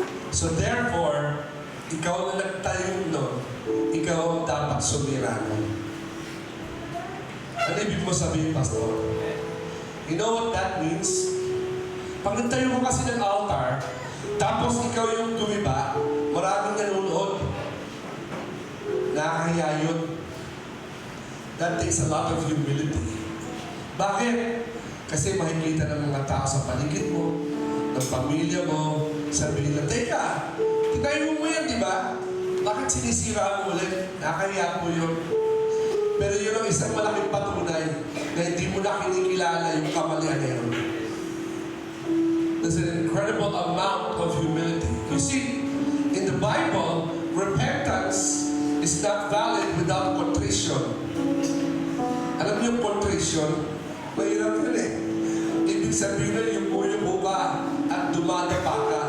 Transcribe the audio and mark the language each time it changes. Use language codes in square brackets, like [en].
[tl] So therefore, ikaw na nagtayo nun, ikaw ang dapat sumira nun. Ano ibig mo sabihin, Pastor? [en] You know what that means? [tl] Pag nagtayo mo kasi ng altar, tapos ikaw yung gumiba, maraming nanonood. Nakakahiya yun. [en] That takes a lot of humility. [tl] Bakit? Kasi makikita ng mga tao sa paligid mo, ng pamilya mo, sabihin na, teka, tinayo mo yan, di ba? Bakit sinisira mo ulit? Nakakahiya po yun. Pero yun ang isang malaking patunay na hindi mo na kinikilala yung kamalian na yun. [en] There's an incredible amount of humility. You see, in the Bible, repentance is not valid without contrition. [tl] Alam niyo yung contrition? Mahirap yun eh. Ibig sabihin na yung buyo ka at dumadapa ka.